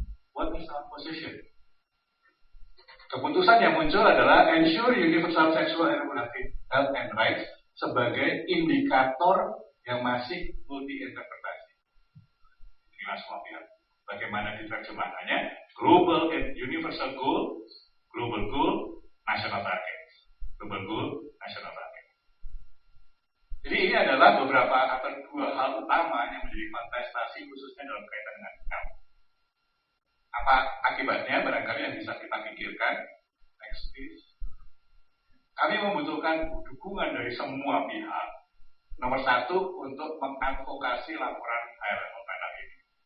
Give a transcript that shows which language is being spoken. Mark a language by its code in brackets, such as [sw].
[en] What is our position? [id] Keputusan yang muncul adalah [en] ensure universal sexual and reproductive health and rights [id] sebagai indikator yang masih multi-interpretasi. Inilah semua pihak. Bagaimana diterjemahkannya? [en] Global and universal goal, global goal, national target. Global goal, national target. [id] Jadi ini adalah beberapa atau dua hal utama yang menjadi kontestasi khususnya dalam kaitan dengan HELP. Apa akibatnya? Barangkali yang bisa kita pikirkan. [en] Next please. [id] Kami membutuhkan dukungan dari semua pihak. Nomor satu, untuk mengadvokasi laporan high level panel ini.